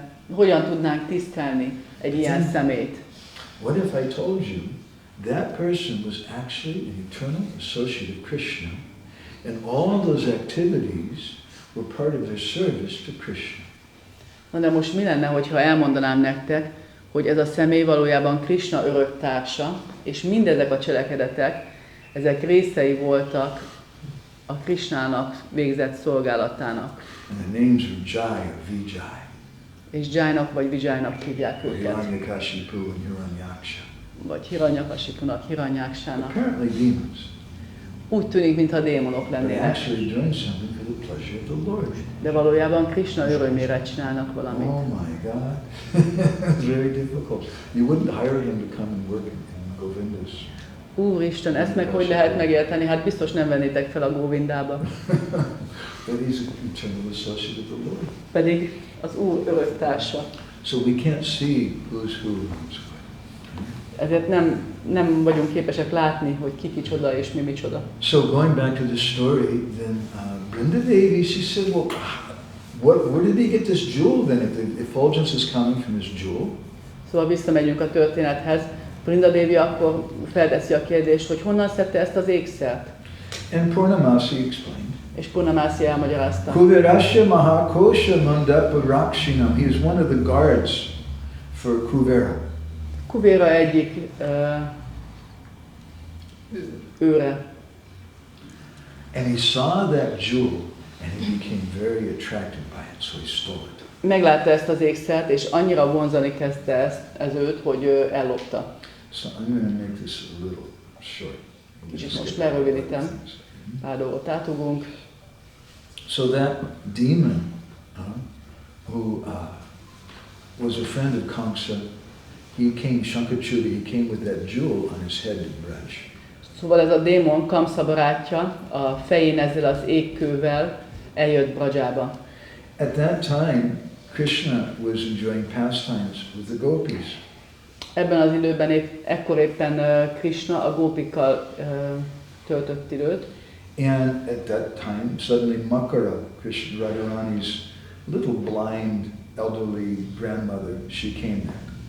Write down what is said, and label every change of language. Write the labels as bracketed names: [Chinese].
[Hungarian] Hogyan tudnánk tisztelni egy ilyen személyt? [English] What if I told you that person was actually an eternal associate of Krishna, and all those activities were part of their service to Krishna? [Hungarian] Na de most mi lenne, hogyha elmondanám nektek, hogy ez a személy valójában Krishna örök társa, és mindezek a cselekedetek, ezek részei voltak a Krishnának végzett szolgálatának. [English] And the names are Jai or Vijay. [Hungarian] És Jainak vagy Vijaynak hívják őket. [English] Hiranyakashipu and Hiranyaksha. [Hungarian] Vagy Hiranyakashipunak, Hiranyaksának. [English] Apparently demons. [Hungarian] Úgy tűnik, mintha démonok [English] But [Hungarian] lennének. [English] actually doing something for the pleasure of the Lord. [Hungarian] De valójában Krishna örömére csinálnak valamit. [English] Oh my God. It's very difficult. You wouldn't hire him to come and work in Govindas. [Hungarian] Úristen, ezt meg hogy lehet megérteni? Hát biztos nem vennétek fel a Govindába. [English] But he's an eternal associate of the Lord. [Hungarian] Pedig az Úr örök társa. [English] So we can't see who's who and who's what. [Hungarian] Ezért nem vagyunk képesek látni, hogy ki kicsoda és mi micsoda. [English] So going back to the story, then Brinda Devi, she said, well, where did he get this jewel then? If the effulgence is coming from this jewel? [Hungarian] Szóval visszamegyünk a történethez. Brinda Devi akkor felteszi a kérdést, hogy honnan szedte ezt az ékszert. [English] And Purnamasi explained. [Hungarian] És Purnamasi elmagyarázta. [Sanskrit] Kuverasya Mahakosha Mandapa Rakshinam. [English] He is one of the guards for Kuvera. [Hungarian] Kuvera egyik őre. [English] And he saw that jewel and he became very attracted by it, so he stole it. [Hungarian] Meglátta ezt az ékszert, és annyira vonzani kezdte ez őt, hogy ellopta. [English] So I'm going to make this a little short. [Hungarian] Kicsit most lerövidítem, pár dolgot átugunk. [English] So that demon who was a friend of Kamsa, he came, Shankachuda, he came with that jewel on his head to Braj. [Hungarian] Szóval ez a démon, Kamsa barátja, a fején ezzel az égkővel eljött Brajába. [English] At that time, Krishna was enjoying pastimes with the gopis. [Hungarian] Ebben az időben ekkor éppen Krishna a gópikkal töltött időt. [English] And at that time, suddenly Makara, Krishna Radharani's little blind elderly grandmother, she came there.